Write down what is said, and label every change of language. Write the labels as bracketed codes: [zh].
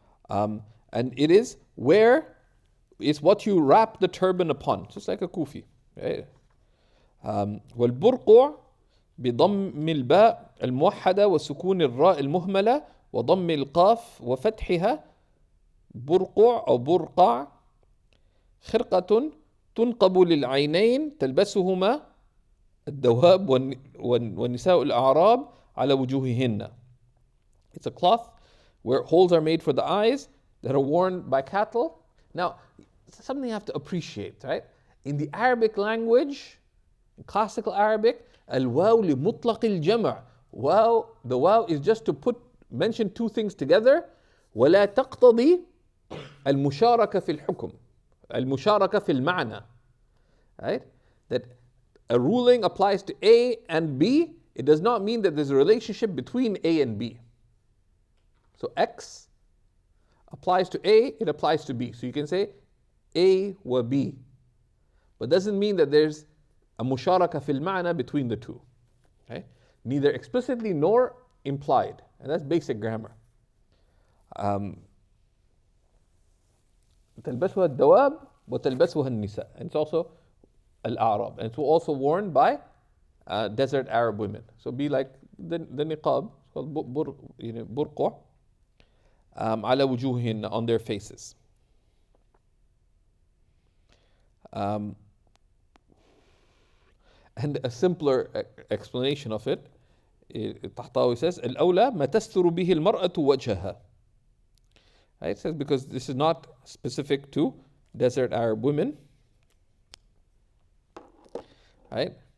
[en] And it is where is what you wrap the turban upon, just like a kufi, right? [ar] والبرقع بضم الباء الموحدة وسكون الراء المهملة وضم القاف وفتحها برقع أو برقع. خرقة تنقب للعينين تلبسهما الدواب والنساء الأعراب على وجوههن. [en] It's a cloth where holes are made for the eyes that are worn by cattle. Now, something you have to appreciate, right? In the Arabic language, in classical Arabic, [ar] al-waw li mutlaq al-jam'. [en] Waw, the waw is just to mention two things together. [ar] ولا تقتضي المشاركة في الحكم. المشاركة في المعنى. [en] Right? That a ruling applies to A and B, it does not mean that there's a relationship between A and B. So X applies to A, it applies to B. So you can say A wa B. But doesn't mean that there's a [ar] musharaka fil ma'na [en] between the two. Okay? Neither explicitly nor implied. And that's basic grammar. [ar] تلبسها الدواب وتلبسها النساء. [en] And it's also al-A'rab. And it's also worn by desert Arab women. So be like the niqab, it's called burqa, [ar] على وجوههن, [en] on their faces. And a simpler explanation of it [ar] الطحطاوي says الأولى ما تستر به المرأة وجهها. [en] Right? It says because this is not specific to desert Arab women. Right?